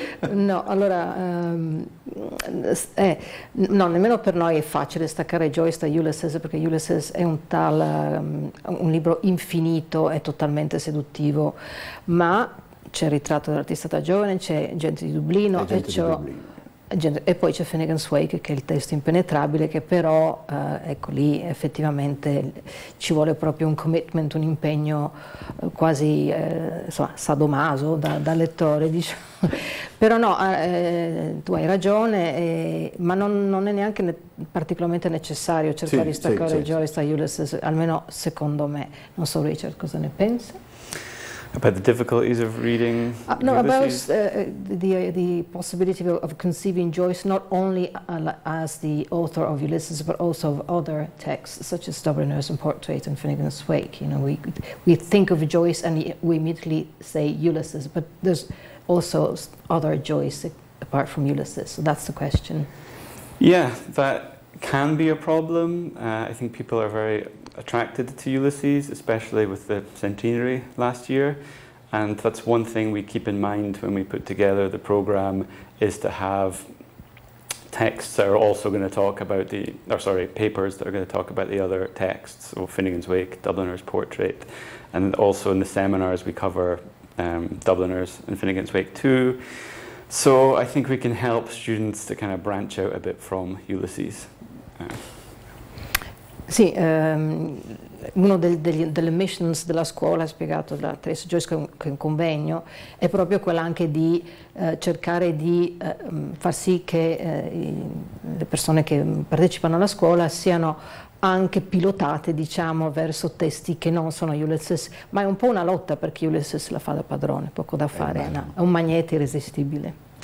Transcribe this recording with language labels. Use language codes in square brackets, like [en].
[it] No, allora, no, nemmeno per noi è facile staccare Joyce da Ulysses, perché Ulysses è un libro infinito e totalmente seduttivo, ma c'è il ritratto dell'artista da giovane, c'è Gente di Dublino, e poi c'è Finnegan's Wake, che è il testo impenetrabile, che però ecco lì effettivamente ci vuole proprio un commitment, un impegno quasi insomma, sadomaso da lettore, diciamo. Però no, tu hai ragione, ma non è neanche particolarmente necessario cercare di staccare Joyce da Ulysses, almeno secondo me. Non so Richard cosa ne pensa? [en] About the difficulties of reading Ulysses? About the possibility of conceiving Joyce not only as the author of Ulysses, but also of other texts such as Dubliners and Portrait and Finnegan's Wake. You know, we think of Joyce and we immediately say Ulysses, but there's also other Joyce apart from Ulysses. So that's the question. Yeah, that can be a problem. I think people are very attracted to Ulysses, especially with the centenary last year, and that's one thing we keep in mind when we put together the program, is to have texts that are also going to talk about papers that are going to talk about the other texts, so Finnegan's Wake, Dubliner's Portrait, and also in the seminars we cover Dubliners and Finnegan's Wake too. So I think we can help students to kind of branch out a bit from Ulysses. [it] Sì, uno delle missions della scuola, spiegato da Tracy Joyce che è un convegno, è proprio quella anche di cercare di far sì che le persone che partecipano alla scuola siano anche pilotate, diciamo, verso testi che non sono Ulysses, ma è un po' una lotta perché Ulysses la fa da padrone, poco da fare, è un magneto irresistibile.